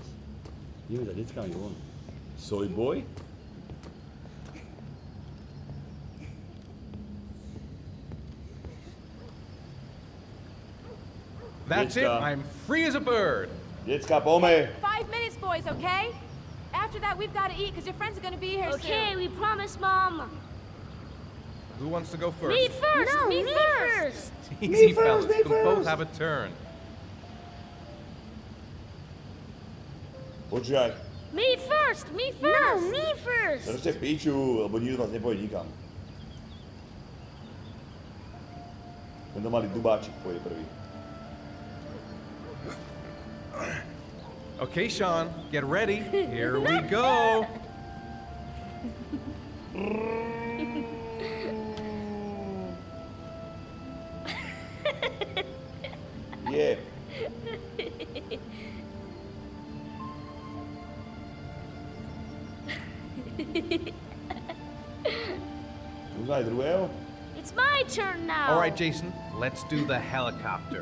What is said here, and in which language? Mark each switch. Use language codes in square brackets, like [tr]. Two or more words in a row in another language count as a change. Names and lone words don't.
[sk] Ideme za deckami von. [en] Soy boy? That's it, [sk] Decka. [en] I'm free as a bird. [sk] Decka, pome! [en] 5 minutes, boys, okay? After that, we've got to eat because your friends are gonna be here Okay, soon. we promise, Mom. Who wants to go first? Me first! No, me me first! Easy, fellas. You can both have a turn. [sk] Počúvaj, [en] Me first! Me first! No, me first! [sk] držte píču, lebo nikto z vás nepôjde nikam. Tento malý dubáčik pôjde prvý. [en] Okay, Sean, get ready. Here we go. [sk] Je. Už aj druhého? [en] It's my turn now! All right, Jason, let's do the helicopter.